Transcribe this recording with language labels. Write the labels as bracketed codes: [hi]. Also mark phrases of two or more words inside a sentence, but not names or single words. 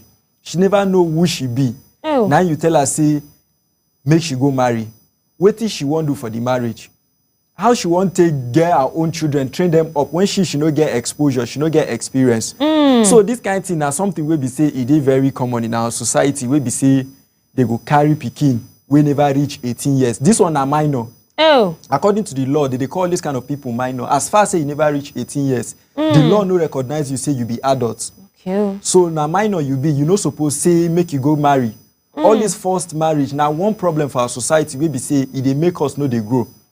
[pcm] She never know who she be. Now you tell her say, make she go marry. What is she want do for the marriage? How she want to get her own children, train them up when she no get exposure, she no get experience. So this kind of thing is something we be say it is very common in our society. We be say they go carry pikin wey never reach 18 years. This one na minor. Oh. According to the law, they call this kind of people minor. As far as you never reach 18 years, the law no recognize you say you be adult. Okay. So na minor you be, you no suppose say make you go marry. All this forced marriage, now one problem for our society wey be say e dey make us no dey grow.